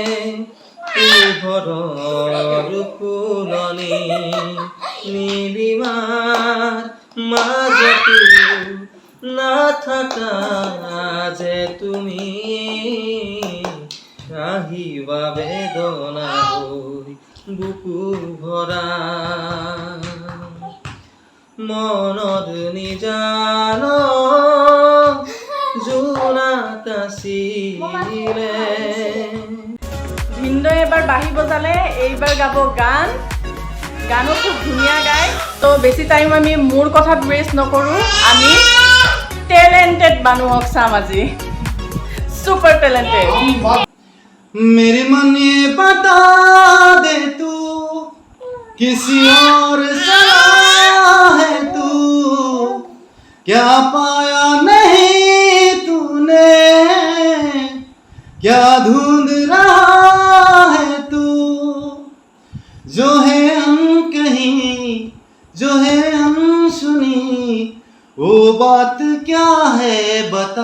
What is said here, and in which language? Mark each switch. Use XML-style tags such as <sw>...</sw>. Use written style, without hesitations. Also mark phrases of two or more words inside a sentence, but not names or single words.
<as>পোহৰৰ ফুলনি নীলিমাৰ মাজতো নাথাকা যে তুমি আহিবা বেদনা হৈ বুকু ভৰা মনত নিজান জোনাকাশিলে। ভিনদেউয়ে এবাৰ বাঁহী বজালে, এইবাৰ গাব গান। গানো খুব ধুনীয়া গায়। তো বেছি টাইম আমি মোৰ কথাত ৱেষ্ট নকৰোঁ, আমি টেলেণ্টেড মানুহক চাম আজি।</as> <en>super talented.</en> <hi>मेरे मन ये बता दे तू किसी और सला है तू, क्या पाया नहीं तूने, क्या ढूंढ रहा है तू, जो है अनकही जो है अनसुनी वो बात क्या है बता।</hi>